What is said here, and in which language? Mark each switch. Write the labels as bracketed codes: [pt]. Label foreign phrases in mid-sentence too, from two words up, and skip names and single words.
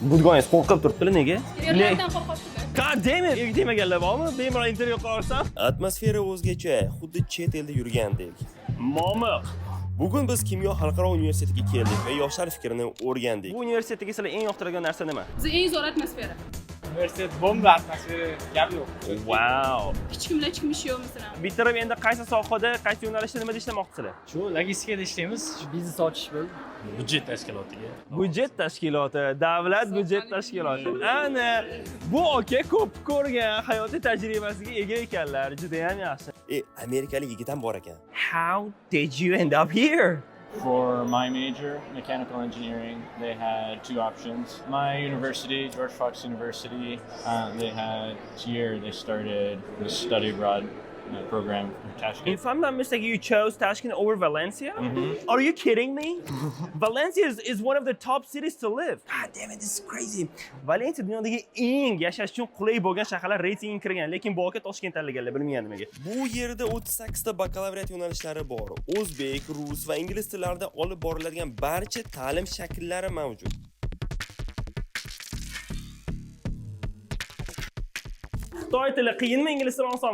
[uz] Budgoningiz qo'rqib turibdi, nega? Yerlardan qo'rqyapti. [en] God damn it! [uz] Uyga tegmaganlar bormi? Bemalol intervyu qila olsam. Atmosfera o'zgacha, xuddi chet elda yurgandek. Momiq. Bugun biz Kimyo xalqaro universitetiga keldik va yoshlar fikrini o'rgandik. Bu universitetdagi sizlar eng yoqtiradigan narsa nima? Bizning eng zo'r atmosfera. Universitet bomba, atmosfera gap yo'q. Wow. Hech kim bilan hech kim ishi yo'q masalan. Bitirib endi qaysi sohada, qaysi yo'nalishda nimada ishlamoqchisizlar? Shu logistikada ishlaymiz, biznes ochish bo'ldi. Budjet tashkilotiga. Budjet tashkiloti, davlat budjet tashkiloti. Ana bu aka ko'p ko'rgan hayotiy tajribasiga ega ekanlar. Juda ham yaxshi. Amerikalik yigit ham bor ekan. [en] How did you end up here? For my major, mechanical engineering, they had two options. My university, George Fox University, they had this year they started the study abroad program in Tashkent. If I'm not mistaken, you chose Tashkent over Valencia? Are you kidding me? Valencia is one of the top cities to live. God damn it, this is crazy. [uz] Valencia dunyodagi eng yashash uchun qulay bo'lgan shaharlar reytingiga kirgan, lekin bu aka Toshkent tanlaganlar, bilmagan nimaga. Bu yerda 38 ta bakalavriat yo'nalishlari bor. O'zbek, rus va ingliz tillarida olib boriladigan barcha ta'lim shakllari mavjud. Xitoy tili qiyinmi, ingliz tili osonmi?